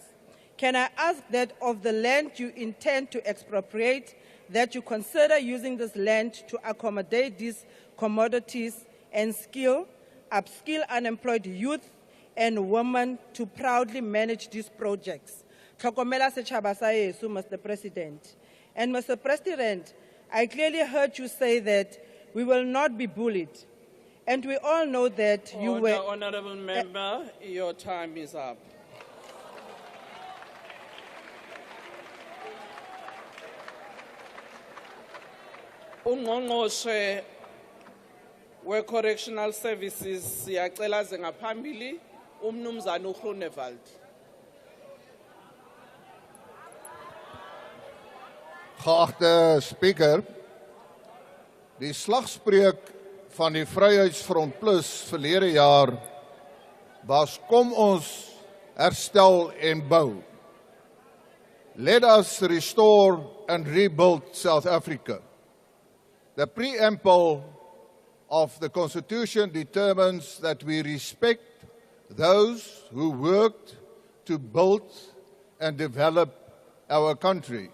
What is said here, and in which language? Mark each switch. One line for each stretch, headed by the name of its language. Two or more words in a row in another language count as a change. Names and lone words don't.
English: Can I ask that of the land you intend to expropriate, that you consider using this land to accommodate these commodities and upskill unemployed youth and women to proudly manage these projects?
Southern Sotho: Tlhokomela setjhaba sa heso,
English: Mr. President. And Mr. President, I clearly heard you say that we will not be bullied. And we all know that you were... Honorable Member, your time is up.
Zulu: Ungqongqoshe we-
English: Correctional Services
Zulu: siyacela ze ngaphambili umnumzana uGroenewald.
Afrikaans: Geachte Speaker, die slagspreuk van die Vryheidsfront Plus verlede jaar was kom ons herstel en bou.
English: Let us restore and rebuild South Africa. The preamble of the Constitution determines that we respect those who worked to build and develop our country.